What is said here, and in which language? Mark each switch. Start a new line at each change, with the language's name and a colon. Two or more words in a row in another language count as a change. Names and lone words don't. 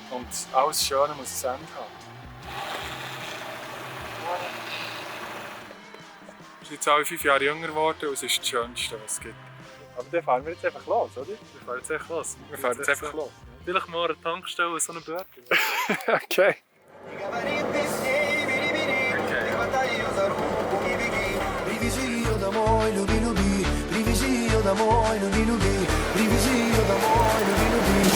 German: Und alles Schöne muss ein Ende haben. Wir sind jetzt alle 5 Jahre jünger geworden und es ist das Schönste, was es gibt. Aber dann fahren wir jetzt einfach los, oder? Wir fahren jetzt einfach los. Wir fahren jetzt einfach los. Vielleicht mal eine Tankstelle so eine Burger. Okay. Rivisilio d'amore, lubi, rivisilio d'amore, lubi, rivisilio d'amore, lubi.